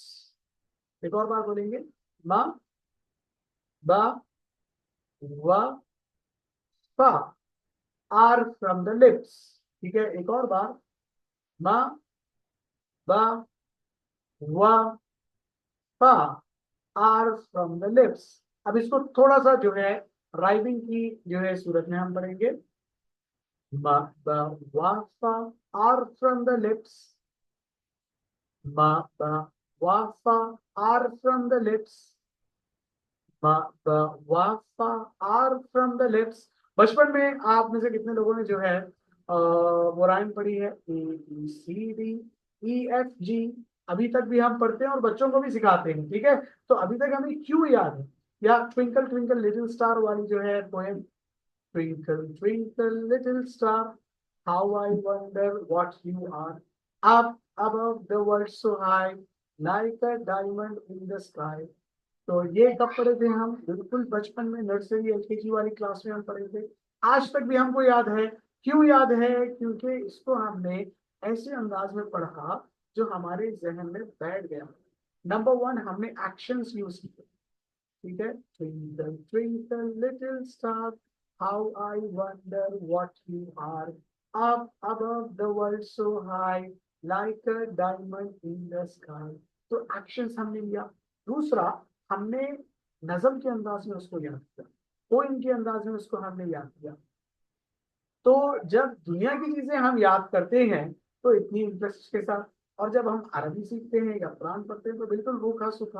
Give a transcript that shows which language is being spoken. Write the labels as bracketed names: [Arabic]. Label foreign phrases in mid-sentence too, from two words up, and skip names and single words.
[Urdu] ایک اور بار بولیں گے، ما، با، وا، سا, [English] are from the lips. [Urdu] ٹھیک ہے، ایک اور بار، ما، با، وا، سا, [English] are from the lips. [Urdu] اب اس کو تھوڑا سا جو ہے رائمنگ کی جو ہے صورت میں ہم پڑھیں گے, [English] ma ba wa fa are from the lips, ma ba wa fa are from the lips, ma ba wa fa are from the lips। [Urdu] بچپن میں آپ میں سے کتنے لوگوں نے جو ہے وہ رائم پڑھی ہے، اے بی سی ڈی ای ایف جی. ابھی تک بھی ہم پڑھتے ہیں اور بچوں کو بھی سکھاتے ہیں، ٹھیک ہے. تو ابھی تک ہمیں کیوں یاد ہے، یا [English] twinkle twinkle little star [Urdu] والی جو ہے پوئم, [English] twinkle, twinkle, little star, how I wonder what you are. Up above the world so high, like a diamond in the sky. [Urdu] تو یہ کب پڑھے تھے ہم? بالکل بچپن میں, [English] nursery LKG [Urdu] والی کلاس میں ہم پڑھے تھے. آج تک بھی ہم کو یاد ہے۔ کیوں یاد ہے? کیونکہ اس کو ہم نے ایسے انداز میں پڑھا جو ہمارے ذہن میں بیٹھ گیا. نمبر 1، ہم نے [English] actions use [Urdu] کیے، ٹھیک ہے. [English] twinkle twinkle little star, how I wonder what you are, up above the world so high, like a diamond in the sky. [Urdu] تو ایکشنز ہم نے لیا. دوسرا، ہم نے نظم کے انداز میں اس کو یاد کیا، پوئم کے انداز میں اس کو ہم نے یاد کیا. تو جب دنیا کی چیزیں ہم یاد کرتے ہیں تو اتنی انٹرسٹ کے ساتھ، اور جب ہم عربی سیکھتے ہیں یا قرآن پڑھتے ہیں تو بالکل روکھا سوکھا.